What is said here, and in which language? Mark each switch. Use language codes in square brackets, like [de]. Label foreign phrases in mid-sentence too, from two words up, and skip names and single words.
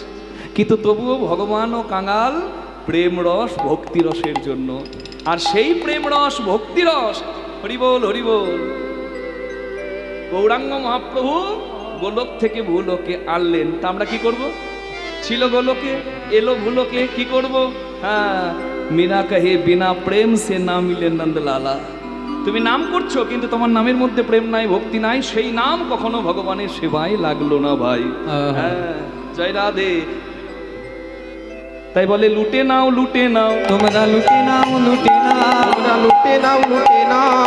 [bn] কিন্তু তবুও ভগবান ও কাঙাল প্রেম রস ভক্তি রসের জন্য। আর সেই প্রেম রস ভক্তি রস হরিবোল হরিবোল গৌরাঙ্গ মহাপ্রভু গোলক থেকে ভূলোকে আনলেন। তা আমরা কি করব? ছিল গোলকে, এলো ভূলোকে, কি করব? হ্যাঁ, [hi] मीरा कहे बिना प्रेम से ना मिले नंदलाला। [bn] তুমি নাম করছো কিন্তু তোমার নামের মধ্যে প্রেম নাই, ভক্তি নাই, সেই নাম কখনো ভগবানের সেবায় লাগলো না ভাই। হ্যাঁ, জয় রাধে। তাই বলে লুটে নাও লুটে নাও, তোমরা লুটে নাও লুটে নাও, তোমরা লুটে নাও লুটে নাও,